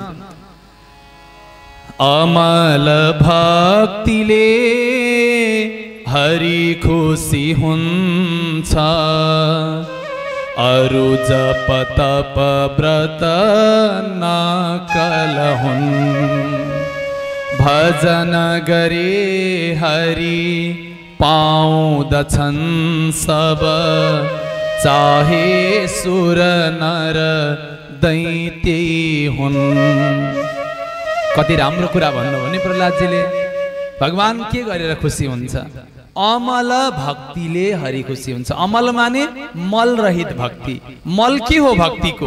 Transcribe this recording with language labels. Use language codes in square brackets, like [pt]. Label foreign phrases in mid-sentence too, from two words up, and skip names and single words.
[ne] अमल भक्तिले हरि खुसी हुन्छ, अरु जप तप व्रत नकल हुन्, भजन गरे हरि पाउँदछन् सब, चाहे सुर नर दैत्य हुन्। कति राम्रो कुरा भन्नुभयो नि प्रहलादजीले। भगवान के गरेर खुसी हुन्छ? अमल भक्तिले हरि खुसी हुन्छ। अमल माने मल रहित भक्ति। मल के हो भक्तिको?